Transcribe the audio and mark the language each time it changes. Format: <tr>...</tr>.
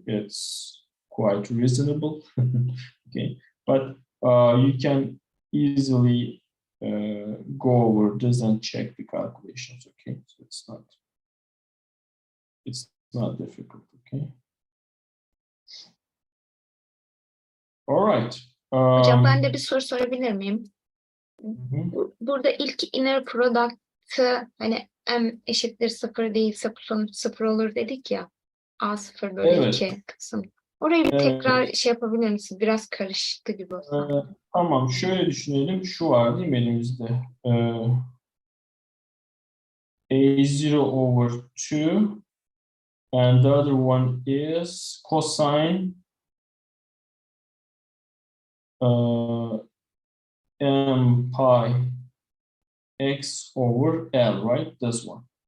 <en>It's quite reasonable. Okay, but you can easily go over this and check the calculations. Okay, so it's not difficult. Okay. All right.</en> <tr>Hocam ben de bir soru sorabilir miyim? Hı. Burada ilk inner product'ı hani m eşittir 0 değilse bu sonuç 0 olur dedik ya. A 0 bölü Evet. 2 kısım. Orayı bir tekrar şey yapabilir misin? Biraz karıştı gibi olsa. Tamam, şöyle düşünelim. Şu var değil mi elimizde?</tr> <en>A0 over 2 and the other one is cosine m pi x over L, right? This one.</en>